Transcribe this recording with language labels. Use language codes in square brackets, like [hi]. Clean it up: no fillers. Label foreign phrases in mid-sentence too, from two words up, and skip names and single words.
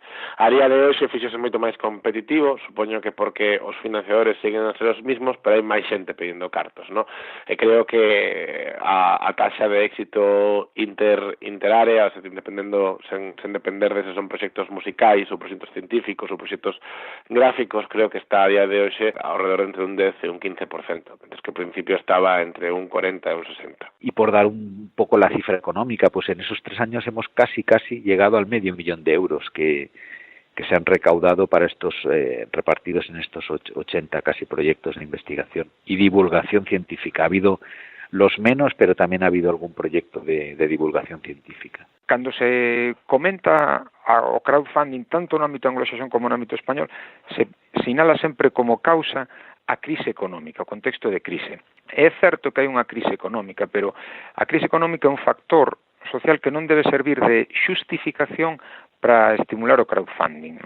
[gl] A día de hoxe fixose moito máis competitivo, supoño que porque os financiadores siguen a ser os mismos, pero hai máis xente pedindo cartos, ¿no? E creo que a taxa de éxito interárea, o sea, sen depender de se son proxectos musicais ou proxectos científicos ou proxectos gráficos, creo que está a día de hoxe ao redor entre un 10 e un 15%, [es] mientras que al principio estaba entre un 40 y un 60. Y por dar un poco la cifra económica, pues en esos 3 años hemos casi llegado al $500,000 que se han recaudado para estos repartidos en estos 80 casi proyectos de investigación y divulgación científica. Ha habido los menos, pero también ha habido algún proyecto de divulgación científica. [gl] Cando se comenta o crowdfunding tanto no ámbito anglosaxón como no ámbito español, se sinala sempre como causa a crise económica, o contexto de crise. É certo que hai unha crise económica, pero a crise económica é un factor social que non debe servir de xustificación para estimular o crowdfunding, ¿no?